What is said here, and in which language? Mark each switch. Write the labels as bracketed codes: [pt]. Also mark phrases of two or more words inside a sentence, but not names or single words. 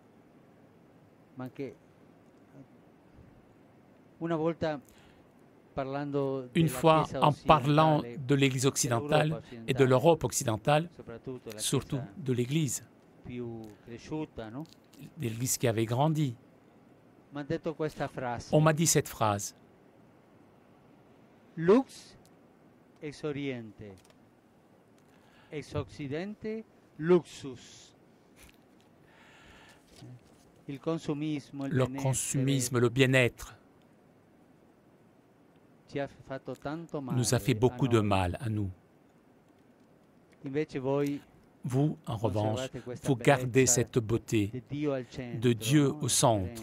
[fr] Une fois, en parlant de l'Église occidentale et de l'Europe occidentale, surtout de l'Église, l'Église qui avait grandi, on m'a dit cette phrase. [la] Lux ex oriente, ex occidente luxus. [fr] Le consumisme, le bien-être, nous a fait beaucoup de mal à nous. Vous, en revanche, vous gardez cette beauté de Dieu au centre.